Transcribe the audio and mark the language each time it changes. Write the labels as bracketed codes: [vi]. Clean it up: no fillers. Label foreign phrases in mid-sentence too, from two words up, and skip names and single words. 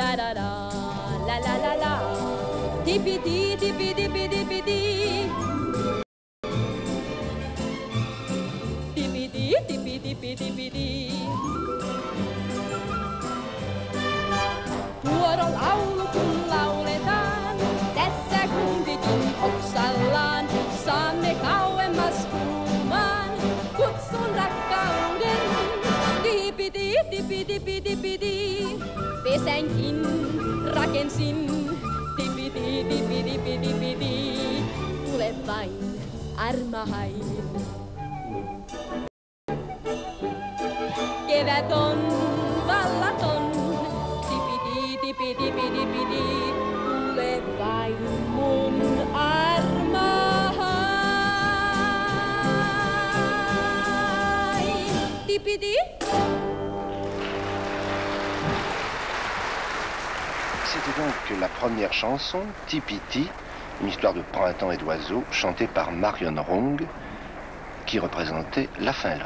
[fi] la la la la la la. Tipi-ti, tipi-tipi, tipi-ti. Tipi-ti, tipi-tipi, tipi-ti. Tuoda laulu kun lauletaan, tässä kumpikin oksallaan. Saamme kauemmas kuumaan, kutsun rakkauden. Tipi-ti, tipi-tipi, tipi-ti. Pesänkin rakensin. Tipi-ti, tipi-tipi, tipi-ti. Tule vain, armahain. Kevät on vallaton. Tipi-ti, tipi-tipi, tipi-ti. Tule vain mun armahain. Tipi-ti. [fr] C'était donc la première chanson, Tipiti, une histoire de printemps et d'oiseaux, chantée par Marion Rong, qui représentait la Finlande.